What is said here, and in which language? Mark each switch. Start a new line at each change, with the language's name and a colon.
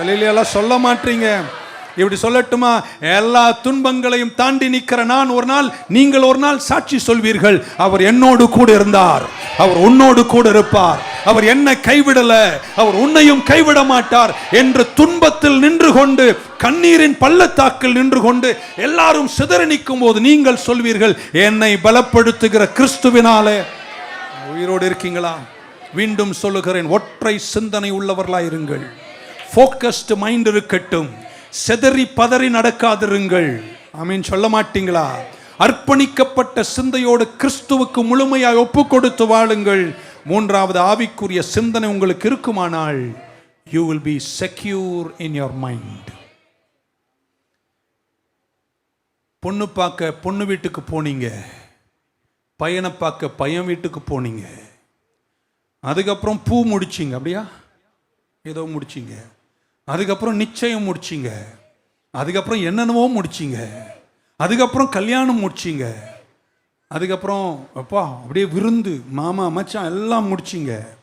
Tamil: அல்லேலூயா சொல்ல மாட்டீங்க. இப்படி சொல்லட்டுமா? எல்லா துன்பங்களையும் தாண்டி நிற்கிற நான் ஒரு நாள், நீங்கள் ஒரு நாள் சாட்சி சொல்வீர்கள், அவர் என்னோடு கூட இருந்தார், அவர் உன்னோடு கூட இருப்பார், அவர் என்னை கைவிடல, அவர் உன்னையும் கைவிட மாட்டார் என்று துன்பத்தில் நின்று கொண்டு, கண்ணீரின் பள்ளத்தாக்கில் நின்று கொண்டு எல்லாரும் சிதறி நிற்கும் போது நீங்கள் சொல்வீர்கள், என்னை பலப்படுத்துகிற கிறிஸ்துவினாலே. உயிரோடு இருக்கீங்களா? மீண்டும் சொல்லுகிறேன், ஒற்றை சிந்தனை உள்ளவர்களாயிருங்கள். ஃபோக்கஸ்டு மைண்ட் இருக்கட்டும். செதறி பதறி நடக்காதிருங்கள். ஆமீன் சொல்ல மாட்டீங்களா? அர்ப்பணிக்கப்பட்ட சிந்தையோடு கிறிஸ்துவுக்கு முழுமையாக ஒப்பு கொடுத்து வாழுங்கள். 3வது ஆவிக்குரிய சிந்தனை உங்களுக்கு இருக்குமானால்
English: you will be secure in your mind.
Tamil: பொண்ணு பார்க்க பொண்ணு வீட்டுக்கு போனீங்க, பையனை பார்க்க பையன் வீட்டுக்கு போனீங்க, அதுக்கப்புறம் பூ முடிச்சிங்க, அப்படியா ஏதோ முடிச்சிங்க, அதுக்கப்புறம் நிச்சயம் முடிச்சிங்க, அதுக்கப்புறம் என்னென்னவோ முடிச்சிங்க, அதுக்கப்புறம் கல்யாணம் முடிச்சிங்க, அதுக்கப்புறம் அப்பா அப்படியே விருந்து, மாமா மச்சான் எல்லாம் முடிச்சிங்க.